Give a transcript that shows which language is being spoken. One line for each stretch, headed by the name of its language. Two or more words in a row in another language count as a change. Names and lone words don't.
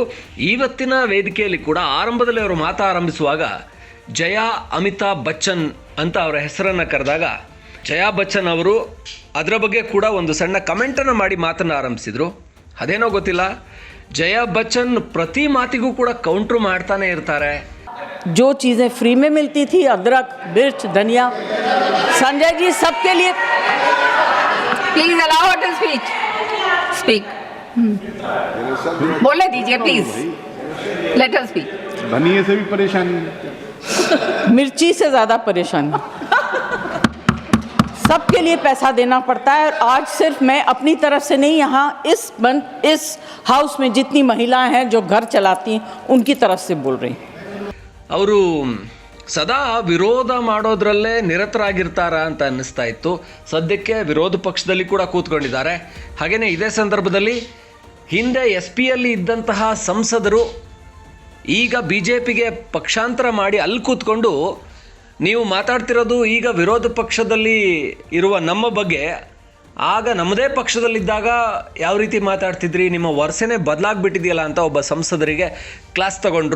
Kannada: ಇವತ್ತಿನ ವೇದಿಕೆಯಲ್ಲಿ ಕೂಡ ಆರಂಭದಲ್ಲಿ ಅವರು ಆರಂಭಿಸುವಾಗ ಜಯಾ ಅಮಿತಾಬ್ ಬಚ್ಚನ್ ಅಂತ ಅವರ ಹೆಸರನ್ನು ಕರೆದಾಗ ಜಯಾ ಬಚ್ಚನ್ ಅವರು ಅದರ ಬಗ್ಗೆ ಕೂಡ ಒಂದು ಸಣ್ಣ ಕಮೆಂಟನ್ನು ಮಾಡಿ ಮಾತನ್ನು ಆರಂಭಿಸಿದರು. ಅದೇನೋ ಗೊತ್ತಿಲ್ಲ, ಜಯಾ ಬಚ್ಚನ್ ಪ್ರತಿ ಮಾತಿಗೂ ಕೂಡ ಕೌಂಟ್ರು ಮಾಡ್ತಾನೆ ಇರ್ತಾರೆ.
Hindi: जो चीज़ें फ्री में मिलती थी, अदरक, मिर्च, धनिया, संजय जी सबके लिए.
English: Please allow her to speak.
Hindi: बोलने दीजिए प्लीज.
English: Let her speak.
Hindi: धनिये से भी परेशानी, मिर्ची से ज़्यादा परेशानी. सबके लिए पैसा देना पड़ता है. और आज सिर्फ मैं अपनी तरफ से नहीं, यहाँ इस हाउस में जितनी महिलाएं हैं जो घर चलाती हैं उनकी तरफ से बोल रही हैं.
Kannada: ಅವರು ಸದಾ ವಿರೋಧ ಮಾಡೋದ್ರಲ್ಲೇ ನಿರತರಾಗಿರ್ತಾರ ಅಂತ ಅನ್ನಿಸ್ತಾ ಇತ್ತು. ಸದ್ಯಕ್ಕೆ ವಿರೋಧ ಪಕ್ಷದಲ್ಲಿ ಕೂಡ ಕೂತ್ಕೊಂಡಿದ್ದಾರೆ. ಹಾಗೆಯೇ ಇದೇ ಸಂದರ್ಭದಲ್ಲಿ ಹಿಂದೆ SP-ಯಲ್ಲಿ ಇದ್ದಂತಹ ಸಂಸದರು ಈಗ BJPಗೆ ಪಕ್ಷಾಂತರ ಮಾಡಿ ಅಲ್ಲಿ ಕೂತ್ಕೊಂಡು ನೀವು ಮಾತಾಡ್ತಿರೋದು ಈಗ ವಿರೋಧ ಪಕ್ಷದಲ್ಲಿ ಇರುವ ನಮ್ಮ ಬಗ್ಗೆ, ಆಗ ನಮ್ಮದೇ ಪಕ್ಷದಲ್ಲಿದ್ದಾಗ ಯಾವ ರೀತಿ ಮಾತಾಡ್ತಿದ್ರಿ, ನಿಮ್ಮ ವರ್ಷನೇ ಬದಲಾಗ್ಬಿಟ್ಟಿದೆಯಲ್ಲ ಅಂತ ಒಬ್ಬ ಸಂಸದರಿಗೆ ಕ್ಲಾಸ್ ತಗೊಂಡ್ರು.